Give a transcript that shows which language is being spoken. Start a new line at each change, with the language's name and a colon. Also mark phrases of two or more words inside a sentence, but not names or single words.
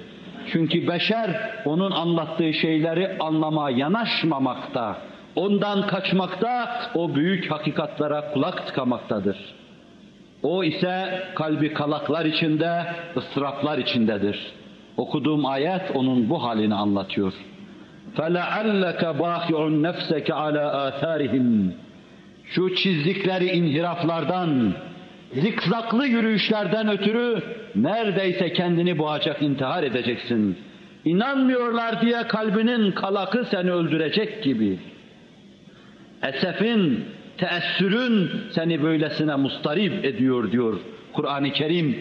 Turkish: Çünkü beşer onun anlattığı şeyleri anlamaya yanaşmamakta, ondan kaçmakta, o büyük hakikatlara kulak tıkamaktadır. O ise kalbi kalaklar içinde, ıstıraplar içindedir. Okuduğum ayet onun bu halini anlatıyor.
Arabic: فَلَعَلَّكَ بَاخِعُ نَفْسَكَ عَلَى آثَارِهِمْ
Turkish: Şu çizdikleri inhiraflardan, zikzaklı yürüyüşlerden ötürü neredeyse kendini boğacak, intihar edeceksin. İnanmıyorlar diye kalbinin kalakı seni öldürecek gibi. Esefin, teessürün seni böylesine mustarip ediyor diyor Kur'an-ı Kerim.